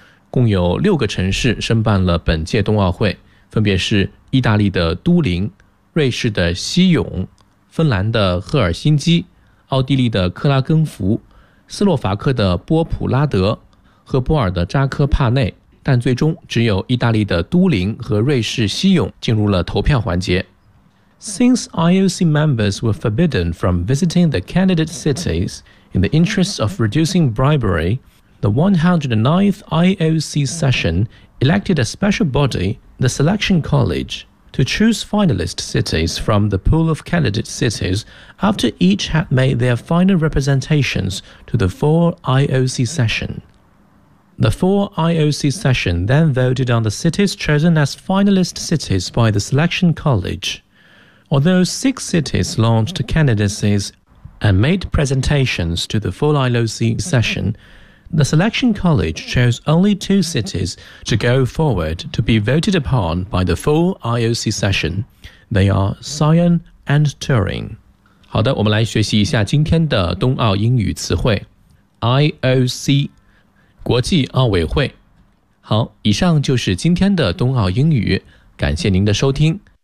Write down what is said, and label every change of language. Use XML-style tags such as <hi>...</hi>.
<zh>共有6个城市申办了本届冬奥会，分别是意大利的都灵、瑞士的西勇、芬兰的赫尔辛基、奥地利的克拉根福、斯洛伐克的波普拉德和波尔的扎科帕内，但最终只有意大利的都灵和瑞士西永进入了投票环节。</zh> <en>Since IOC members were forbidden from visiting the candidate cities in the interest of reducing bribery, the 109th IOC session elected a special body, the Selection College, to choose finalist cities from the pool of candidate cities after each had made their final representations to the four IOC session. The four IOC session then voted on the cities chosen as finalist cities by the Selection College. Although six cities launched candidacies and made presentations to the full IOC session, the Selection College chose only two cities to go forward to be voted upon by the full IOC session. They are Sion and Turin.</en> <zh>好的，我们来学习一下今天的冬奥英语词汇。 IOC, 国际奥委会。好，以上就是今天的冬奥英语，感谢您的收听。</zh>